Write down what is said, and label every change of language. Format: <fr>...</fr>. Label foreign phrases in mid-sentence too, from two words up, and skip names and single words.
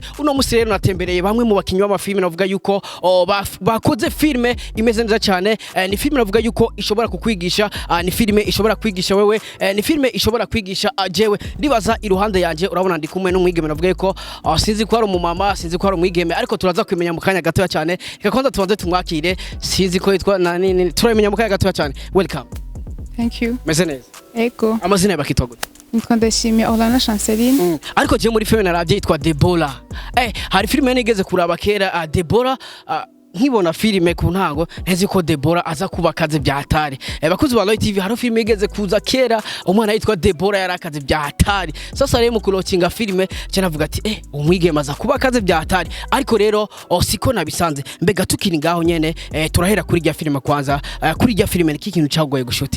<rn>Uno musi rero natembereye bamwe mu bakinyi b'amafilme navuga yuko bakoze filme imeze neza cyane ni filme navuga yuko ishobora kukwigisha ni filme ishobora kwigisha wewe ni filme ishobora kwigisha jewe ndibaza iruhande yanje urabona ndi kumwe n'umwigeme navuga yuko sinzi ko ari umumama sinzi ko ari umwigeme ariko turaza kwimenya mu kanya gato cyane ikakonza tubanze tumwakire sinzi ko yitwa nani turamenya mu kanya gato cyane welcome</rn> <en>thank you</en> <rn>meze neza ego amazina y'abakitwa gute nitwa Ndashimye Orlana Chanceline ariko je muri filme naravye yitwa Debora hari filme nigeze kuraba kera Debora nkibona filme ku ntango nteze ko Debora aza kuba akaze byatari bakuzi ba Loy TV hari filme igeze kuza kera umwana yitwa Debora yarakaze byatari sasa rero mu kulokinga filme cyo navuga ati umwigeme aza kuba akaze byatari ariko rero siko nabisanze mbega tukiri ngaho nyene turahera kuri rya filme kwanza kuri rya filme ni ikintu cyagoye gushutinga</rn>